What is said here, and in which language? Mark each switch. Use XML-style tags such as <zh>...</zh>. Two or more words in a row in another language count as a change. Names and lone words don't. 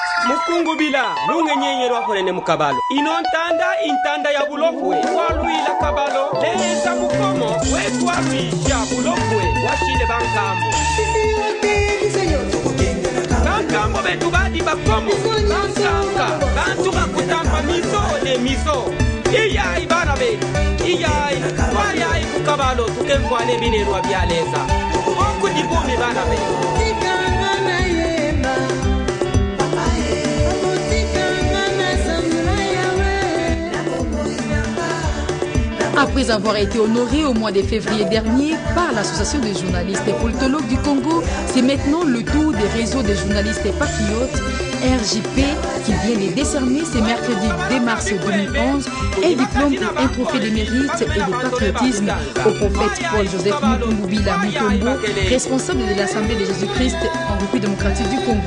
<lu>Mukungubila lunge nyenyerwa kolene mukabalo inontanda intanda ya bulofwe waluila kabalo leza mukomo wetwaluisha bulofwe washile bankambo bankambo betu badi bakomo bankanga bantu bakutamba miso ne miso iyai bana betu iyai wayai kukabalo tukemfwane binerwa byaleza okudibumi bana betu.</lu> <fr>Après avoir été honoré au mois de février dernier par l'Association des journalistes et politologues du Congo, c'est maintenant le tour des réseaux des journalistes et patriotes, RJP, qui vient de décerner ce mercredi 2 mars 2011 un diplôme et un trophée de mérite et de patriotisme au prophète Paul-Joseph Mukungubila Mutombo, responsable de l'Assemblée de Jésus-Christ en République démocratique du Congo.</fr>